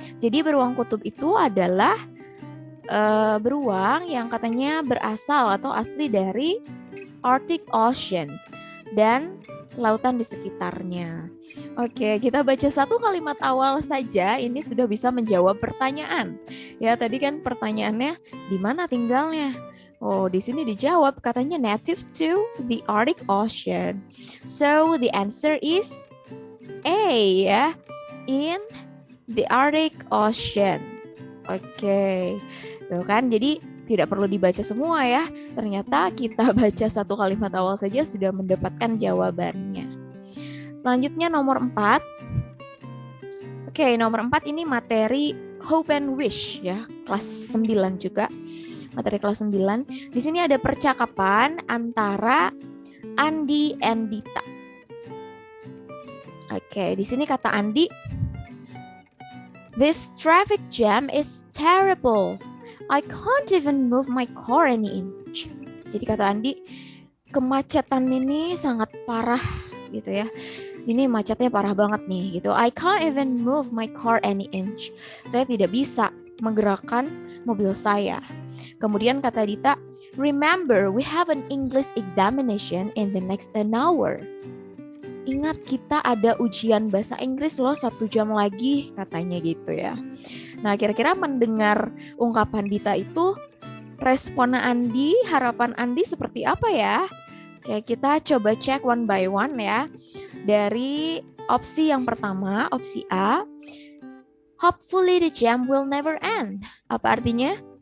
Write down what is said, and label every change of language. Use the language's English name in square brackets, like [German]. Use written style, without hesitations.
[Indonesian] Jadi beruang kutub itu adalah beruang yang katanya berasal atau asli dari Arctic Ocean dan lautan di sekitarnya. Oke, kita baca satu kalimat awal saja, ini sudah bisa menjawab pertanyaan. Ya, tadi kan pertanyaannya di mana tinggalnya? Oh, di sini dijawab katanya [English] native to the Arctic Ocean. So the answer is A ya, in the Arctic Ocean. [Indonesian] Oke, tuh kan, jadi tidak perlu dibaca semua ya. Ternyata kita baca satu kalimat awal saja sudah mendapatkan jawabannya. Selanjutnya nomor 4. Oke, nomor 4 ini materi Hope and Wish ya, kelas 9 juga. Materi kelas 9. Di sini ada percakapan antara Andi and Dita. Oke, di sini kata Andi, [English] this traffic jam is terrible. I can't even move my car any inch. [Indonesian] Jadi kata Andi, kemacetan ini sangat parah gitu ya. Ini macetnya parah banget nih gitu. [English] I can't even move my car any inch. [Indonesian] Saya tidak bisa menggerakkan mobil saya. Kemudian kata Dita, [English] remember we have an English examination in the next an hour. [Indonesian] ingat kita ada ujian bahasa Inggris loh 1 jam lagi, katanya gitu ya. Nah, kira-kira mendengar ungkapan Dita itu, respon Andi, harapan Andi seperti apa ya? Oke, kita coba cek [English] one by one [Indonesian] ya. Dari opsi yang pertama, opsi A, [English] hopefully the jam will never end. [Indonesian] Apa artinya?